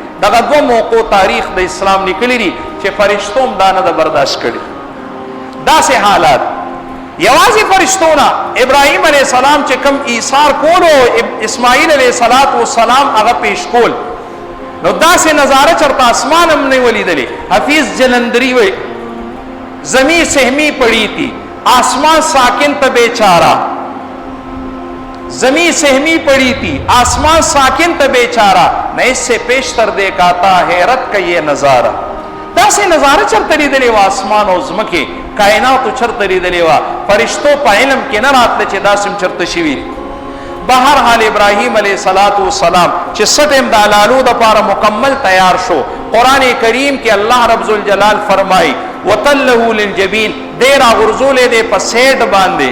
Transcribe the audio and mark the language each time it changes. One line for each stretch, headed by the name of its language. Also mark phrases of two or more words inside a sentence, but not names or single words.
Pashto: دغه دوه موقعو تاریخ د اسلام لیکلی دي چې فرشتو هم دا نه د برداشت کړي. داسې حالات یوازې فرشتو نه ابراهیم علیه السلام چې کوم ایثار کولو اسماعیل علیه السلام هغه پیش کول، نو داسې نظاره چرته اسمان هم نه ولیدلې.
Urdu: حفیظ جلندری وی زمین سہمی پڑی تھی آسمان ساکن تھا بیچارہ، زمین سہمی پڑی تھی آسمان ساکن تھا بیچارہ، نہ اس سے پیشتر دیکھا تھا حیرت کا یہ نظارہ.
Pashto: داسې نظاره چرته لیدلې وه اسمان او ځمکې کائناتو چرته لیدلې وه. فرشتو په علم کې نه راتله چې داسې هم چرته شوي. بهرحال ابراهیم علیه السلام چې څه ټیم د علالو دپاره مکمل تیار شو، قرآن کریم کې الله رب ذوالجلال فرمایي
Arabic: وتله للجبین،
Pashto: دی راغورځولی دی په سیډ باندې.